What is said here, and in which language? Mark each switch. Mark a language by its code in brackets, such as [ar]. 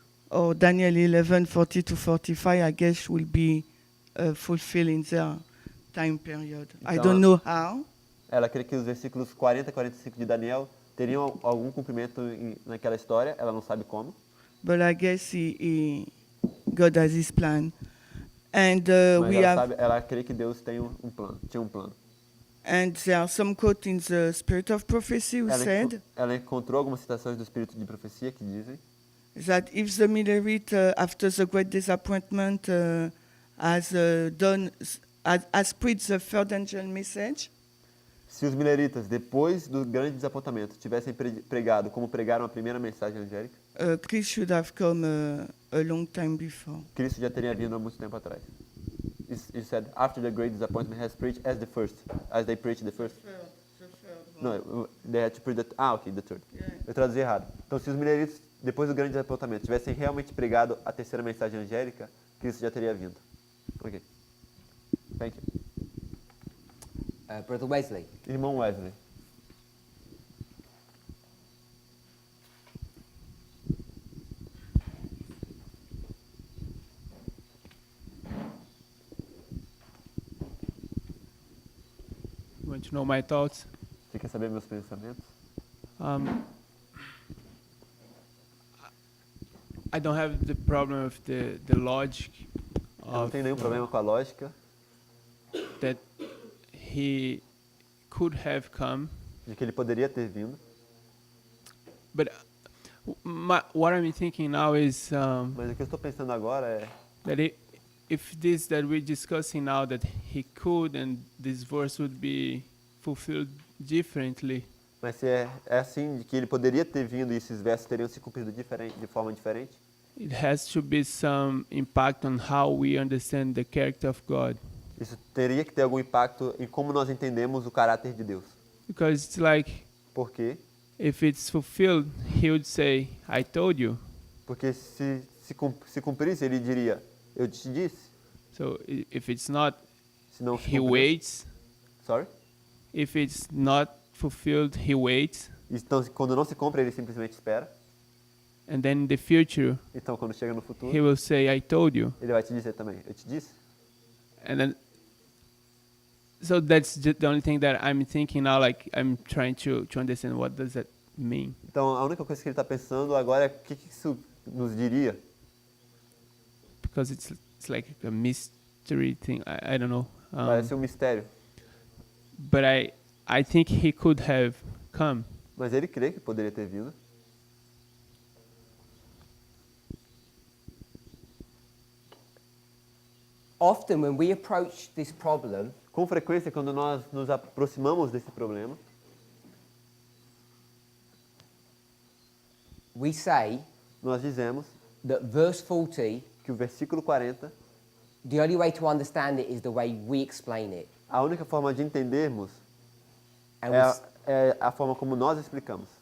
[en] or Daniel 11, 40 to 45, I guess will be fulfilled in their time period. I [pt] Então, [en] don't know how, [pt] ela crê que os versículos 40 e 45 de Daniel teriam algum cumprimento naquela história, ela não sabe como, [en] but I guess God has his plan. And [pt] mas [en] we have, [pt] ela crê que Deus tinha um plano. [en] and there are some quotes in the Spirit of Prophecy who said [pt] Ela encontrou algumas citações do Espírito de Profecia que dizem [en] that if the Millerite, after the great disappointment, has preached the third angel message, [pt] se os mileritas, depois do grande desapontamento, tivessem pregado como pregaram a primeira mensagem angélica, [en] Christ should have come a long time before. [pt] Cristo já teria vindo há muito tempo atrás. [en] He said, after the great disappointment has preached as they preached the first. No, they had to preach the third. [pt] Eu traduzi errado. Então, se os mileritas, depois do grande desapontamento, tivessem realmente pregado a terceira mensagem angélica, Cristo já teria vindo. [en] Ok. Thank you. Brother Wesley, [pt] Irmão Wesley. [en] You want to know my thoughts? [pt] Você quer saber meus pensamentos? [en] I don't have the problem of the logic [pt] Eu não [en] of [pt] tenho nenhum problema com a lógica [en] that he could have come, [pt] de que ele poderia ter vindo. [en] but what I'm thinking now is [pt] Mas o que eu estou pensando agora é [en] that if this that we're discussing now that he could and this verse would be fulfilled differently, [pt] mas se é assim de que ele poderia ter vindo e esses versos teriam se cumprido de forma diferente, [en] it has to be some impact on how we understand the character of God. [pt] isso teria que ter algum impacto em como nós entendemos o caráter de Deus. [en] Because it's like [pt] Por quê? [en] if it's fulfilled, he would say, I told you. [pt] Porque se cumprisse, ele diria, eu te disse. [en] So if it's not, [pt] Se não se [en] he [pt] cumpriu- [en] waits. Sorry? If it's not fulfilled, he waits. [pt] Então, quando não se cumpre, ele simplesmente espera. [en] And then in the future, [pt] Então, quando chega no futuro, [en] he will say, I told you. [pt] ele vai te dizer também, eu te disse. [en] And then, so that's the only thing that I'm thinking now, like I'm trying to understand what does that mean. [pt] Então, a única coisa que ele está pensando agora é o que isso nos diria. [en] Because it's like a mystery thing, I don't know. [pt] Parece um mistério. [en] But I think he could have come. [pt] Mas ele crê que poderia ter vindo. [en] Often when we approach this problem, [pt] Com frequência, quando nós nos aproximamos desse problema, [en] we say [pt] nós dizemos [en] that verse 40, [pt] que o versículo 40, [en] the only way to understand it is the way we explain it. [pt] a única forma de entendermos [en] And, [pt] é a forma como nós explicamos.